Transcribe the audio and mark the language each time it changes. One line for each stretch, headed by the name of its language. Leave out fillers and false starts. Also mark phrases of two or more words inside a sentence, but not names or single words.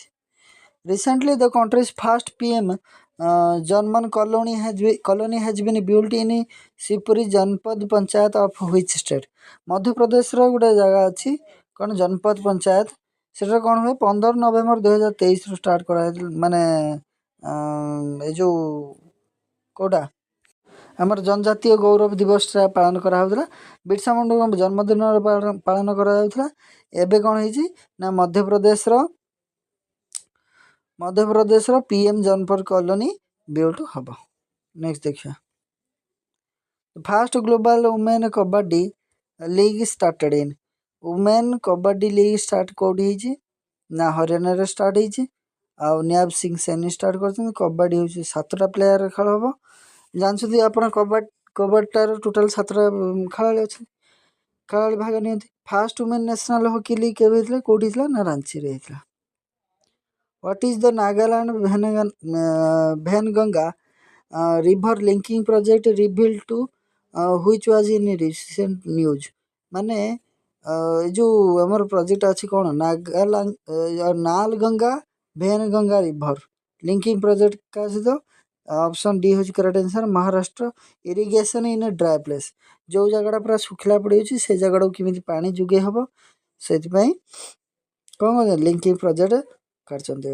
English: recently the country's first PM ଜନମନ colony has been built in ଶିବପୁରୀ ଜନପଦ ପଞ୍ଚାୟତ of which state?
Odia: ମଧ୍ୟପ୍ରଦେଶର ଗୋଟେ ଜାଗା ଅଛି କ'ଣ ଜନପଦ ପଞ୍ଚାୟତ। ସେଟାରେ କ'ଣ ହୁଏ? 15 ନଭେମ୍ବର 2023ରୁ ଷ୍ଟାର୍ଟ କରାଯାଇଥିଲା, ମାନେ ଏଇ ଯେଉଁ କେଉଁଟା ଆମର जनजातीय गौरव दिवसଟା ପାଳନ କରାହେଉଥିଲା। ବିର୍ସା ମୁଣ୍ଡାଙ୍କ ଜନ୍ମଦିନରେ ପାଳନ କରାଯାଉଥିଲା। ଏବେ କ'ଣ ହେଇଛି ନା ମଧ୍ୟପ୍ରଦେଶର PM ଜନପଦ କଲୋନୀ ବିଲ୍ଟ ହେବ।
English: ନେକ୍ସଟ ଦେଖିବା, first global women kabaddi league started in.
Odia: ଓମେନ୍ କବାଡ଼ି ଲିଗ୍ ଷ୍ଟାର୍ଟ କେଉଁଠି ହେଇଛି ନା ହରିୟାଣାରେ ଷ୍ଟାର୍ଟ ହେଇଛି। ଆଉ ନ୍ୟାବ ସିଂ ସେନି ଷ୍ଟାର୍ଟ କରିଛନ୍ତି। କବାଡ଼ି ହେଉଛି 7ଟା ପ୍ଲେୟାର ଖେଳ ହେବ। ଜାଣିଛନ୍ତି ଆପଣ କବାଡ଼ିଟାର ଟୋଟାଲ 7ଟା ଖେଳାଳି ଅଛନ୍ତି, ଖେଳାଳି ଭାଗ ନିଅନ୍ତି। ଫାଷ୍ଟ ଓମେନ୍ ନ୍ୟାସନାଲ ହକି ଲିଗ୍ କେବେ ହେଇଥିଲା, କେଉଁଠି ହେଇଥିଲା ନା ରାଞ୍ଚିରେ ହେଇଥିଲା।
English: What is the Nagaland Venganga river linking project revealed to which was in recent news?
Odia: ମାନେ ଏ ଯେଉଁ ଆମର ପ୍ରୋଜେକ୍ଟ ଅଛି କ'ଣ ନାଲଗଙ୍ଗା ଭେନଗଙ୍ଗା ରିଭର ଲିଙ୍କିଂ ପ୍ରୋଜେକ୍ଟ କାହା ସହିତ?
English: option D
Odia: ହେଉଛି
English: correct answer,
Odia: ମହାରାଷ୍ଟ୍ର।
English: irrigation in a dry place,
Odia: ଯେଉଁ ଜାଗାଟା ପୁରା ଶୁଖିଲା ପଡ଼ିଯାଉଛି ସେ ଜାଗାଟାକୁ କେମିତି ପାଣି ଯୋଗାଇ ହେବ, ସେଥିପାଇଁ କ'ଣ
English: linking project
Odia: କରିଛନ୍ତି।